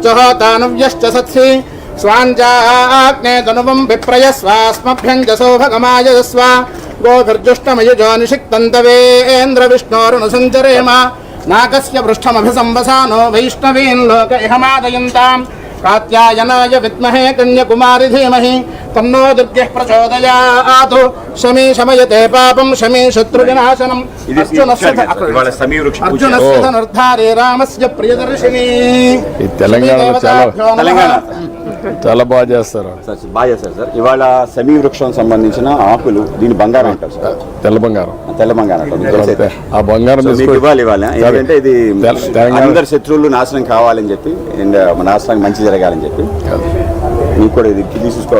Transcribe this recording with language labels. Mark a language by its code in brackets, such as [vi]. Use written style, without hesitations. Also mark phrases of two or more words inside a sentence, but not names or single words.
[sa] होतानव्यश्च सत्सि स्वाञ्जाग्ने तनुवं विप्रयस्वास्मभ्यञ्जसो भगमायस्व गोभिर्जुष्टमयुजो निषिक्तन्तवेन्द्रविष्णोरुणसञ्चरेम नाकस्य पृष्ठमभिसंवसानो वैष्णवीन् लोक इहमादयन्ताम् कात्यायनाय विद्महे कन्याकुमारी धीमहि तन्नो दुर्गः प्रचोदयात् शमी शमयते पापं शमी शत्रुविनाशनम् अर्जुनस्य धनुर्धारे रामस्य प्रियदर्शिनी [te] చాలా బాగా చేస్తారు సార్. ఇవాళ సమీ వృక్షం సంబంధించిన ఆకులు దీని బంగారం అంటారు సార్. తెల్ల బంగారం అంటారు. ఆ బంగారం ఇవ్వాలి ఇవాళ, ఎందుకంటే ఇది అందరి శత్రువులు నాశనం కావాలని చెప్పి అండ్ మన రాష్ట్రానికి మంచి జరగాలని చెప్పి మీకు కూడా ఇది తీసుకోవాలి.